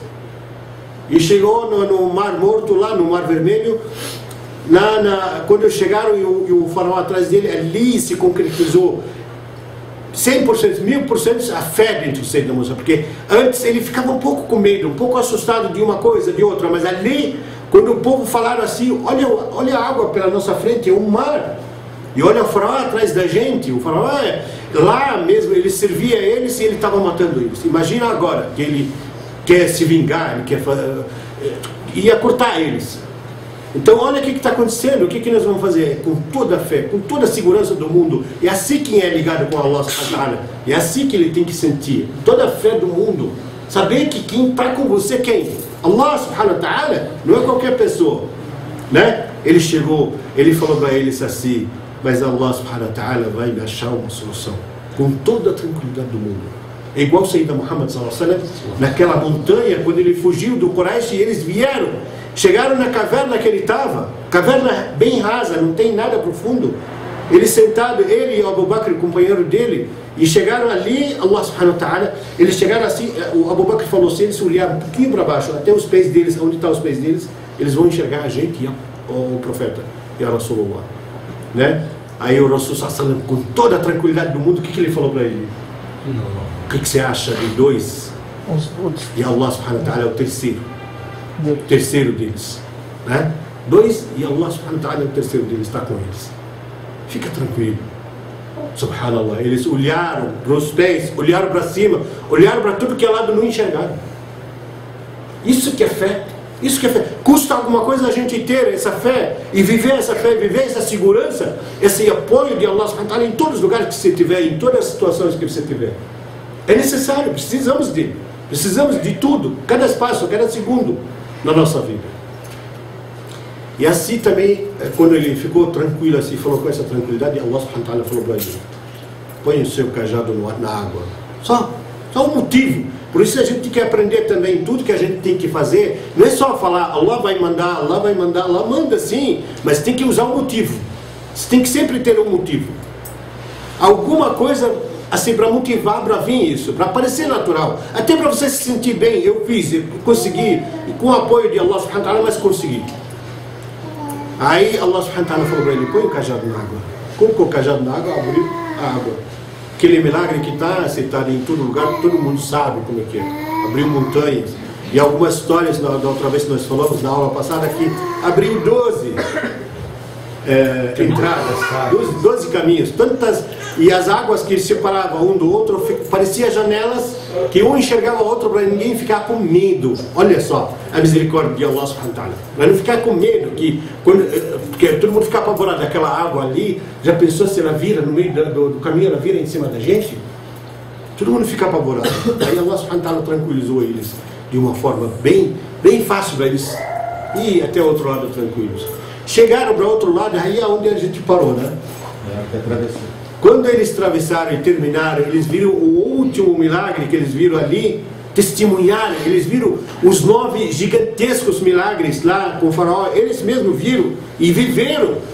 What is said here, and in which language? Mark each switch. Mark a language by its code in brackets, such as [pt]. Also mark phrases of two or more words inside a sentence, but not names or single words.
[pt] E chegou no Mar Morto, lá no Mar Vermelho, quando chegaram e o faraó atrás dele, ali se concretizou 100%, 1000% a fé dentro do Sayyidina Musa, porque antes ele ficava um pouco com medo, um pouco assustado de uma coisa, de outra, mas ali, quando o povo falaram assim, olha a água pela nossa frente, é um mar, e olha o faraó atrás da gente, o faraó lá mesmo, ele servia eles e ele estava matando eles. Imagina agora que ele quer se vingar, ele ia cortar eles. Então olha o que está acontecendo, o que nós vamos fazer? Com toda a fé, com toda a segurança do mundo. É assim quem é ligado com [ar] الله سبحانه وتعالى, [pt] é assim que ele tem que sentir, toda a fé do mundo, saber que quem está com você é quem? [ar] الله سبحانه وتعالى, [pt] não é qualquer pessoa, né? Ele chegou, ele falou para eles assim, mas [ar] الله سبحانه وتعالى [pt] vai me achar uma solução, com toda a tranquilidade do mundo. É igual Sayyidina Muhammad [ar] صلى الله عليه وسلم, [pt] naquela montanha, quando ele fugiu do Quraysh e eles vieram, chegaram na caverna que ele estava, caverna bem rasa, não tem nada profundo. Ele sentado, ele e Abu Bakr, o companheiro dele, e chegaram ali, [ar] الله سبحانه وتعالى, [pt] eles chegaram assim, o Abu Bakr falou assim, eles olharam um pouquinho para baixo, até os pés deles, onde estão os pés deles, eles vão enxergar a gente e o profeta, e a Rasulullah, né? Aí o Rasul sallallahu com toda a tranquilidade do mundo, o que ele falou para ele? O que você acha de dois? E [ar] الله سبحانه وتعالى [pt] é o terceiro deles, né? Dois, e [ar] الله سبحانه وتعالى [pt] é o terceiro deles, está com eles. Fica tranquilo. Subhanallah, eles olharam para os pés, olharam para cima, olharam para tudo que é lado, não enxergaram. Isso que é fé. Isso que é fé. Custa alguma coisa a gente ter essa fé e viver essa fé, viver essa segurança, esse apoio de [ar] الله سبحانه وتعالى [pt] em todos os lugares que você tiver, em todas as situações que você tiver. É necessário, precisamos de tudo, cada espaço, cada segundo na nossa vida. E assim também, quando ele ficou tranquilo assim, falou com essa tranquilidade, [ar] الله سبحانه وتعالى [pt] falou para ele: põe o seu cajado na água. Só um motivo. Por isso a gente tem que aprender também tudo que a gente tem que fazer. Não é só falar, Allah vai mandar, Allah manda sim, mas tem que usar um motivo. Você tem que sempre ter um motivo. Alguma coisa assim para motivar, para vir isso, para parecer natural. Até para você se sentir bem, eu fiz, eu consegui, e com o apoio de [ar] الله سبحانه وتعالى, [pt] mas consegui. Aí [ar] الله سبحانه وتعالى [pt] falou para ele: põe o cajado na água. Colocou o cajado na água, abriu a água. Aquele milagre que está citado em todo lugar, todo mundo sabe como é que é. Abriu montanhas. E algumas histórias, da outra vez que nós falamos, na aula passada, que abriu 12 entradas, 12 caminhos. E as águas que separavam um do outro, pareciam janelas que um enxergava o outro para ninguém ficar com medo. Olha só a misericórdia de [ar] الله سبحانه وتعالى. [pt] Para não ficar com medo, porque todo mundo fica apavorado daquela água ali. Já pensou se ela vira no meio do caminho, ela vira em cima da gente? Todo mundo fica apavorado. Aí [ar] الله سبحانه وتعالى [pt] tranquilizou eles de uma forma bem fácil para eles ir até o outro lado tranquilos. Chegaram para o outro lado, aí é onde a gente parou, né? Quando eles atravessaram e terminaram, eles viram o último milagre que eles viram ali, testemunharam, eles viram os 9 gigantescos milagres lá com o faraó, eles mesmos viram e viveram.